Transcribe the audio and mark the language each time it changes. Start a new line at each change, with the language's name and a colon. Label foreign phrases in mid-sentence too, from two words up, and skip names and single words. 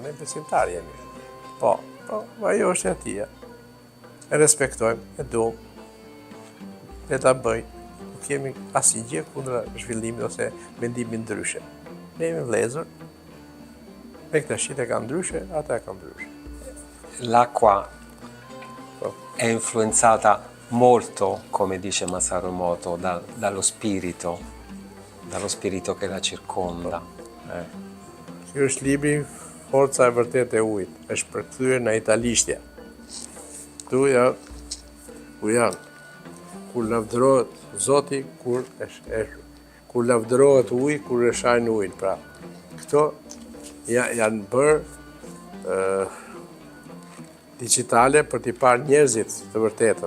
Albanian: Ne besimtarë jemi. Po, ajo është e atia. E respektojmë, e duam. Le ta bëj. Nuk kemi asnjë gjë kundra zhvillimit ose mendimit ndryshe. Ne jemi vëllezër. Bektashit e kanë ndryshe, ata e kanë ndryshe.
Italian: L'acqua è influenzata molto, come dice Masaru Emoto, dallo spirito che la circonda.
Albanian: Ky është libri Forca e vërtetë e ujit, është përkthyer në italishtja. Ku janë kur lavdërohet Zoti, kur lavdërohet uji, kur e shajnë ujin. Pra, këto janë bërë digitale për t'i parë njerëzit të vërtetën.